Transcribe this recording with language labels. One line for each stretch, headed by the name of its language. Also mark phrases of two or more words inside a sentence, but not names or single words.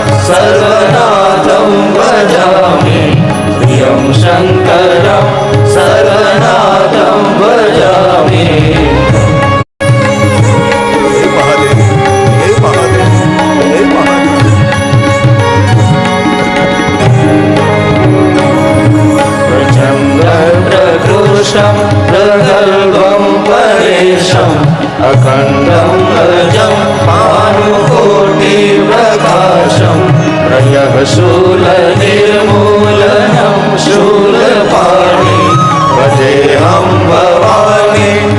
Sanskrit: सर्वनाथं भजामि प्रियं शङ्करं सर्वनाथं भजामि
Gujarati: હે મહાદેવ, હે મહાદેવ, હે મહાદેવ.
Sanskrit: प्रकृष्टं प्रगल्भं परेशम् अखण्डं अजं भानुकोटिप्रकाशं प्रयः शूलनिर्मूलनं शूलपाणि भजेऽहं भवानी